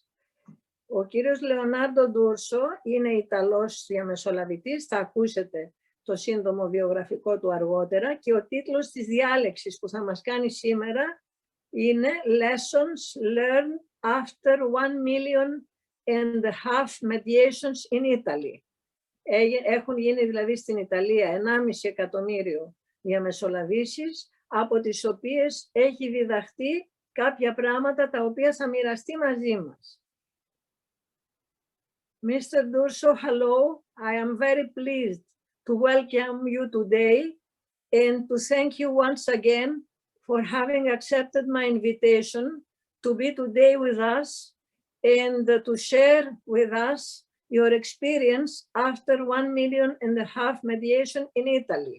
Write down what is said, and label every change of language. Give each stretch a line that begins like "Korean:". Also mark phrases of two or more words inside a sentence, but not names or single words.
Greek: Ο κύριος Leonardo είναι Ιταλός διαμεσολαβητής, θα ακούσετε το σύντομο βιογραφικό του αργότερα, και ο τίτλος της διάλεξης που θα μας κάνει σήμερα είναι Lessons Learned After 1,5 mediations in Italy. Έχουν γίνει δηλαδή στην Ιταλία 1,5 εκατομμύριο διαμεσολαβήσεις, από τις οποίες έχει διδαχθεί κάποια πράγματα τα οποία θα μοιραστεί μαζί μας.
English: Mr. D'Urso, hello. I am very pleased to welcome you today and to thank you once again for having accepted my invitation to be today with us and to share with us your experience after 1,5 mediation in Italy.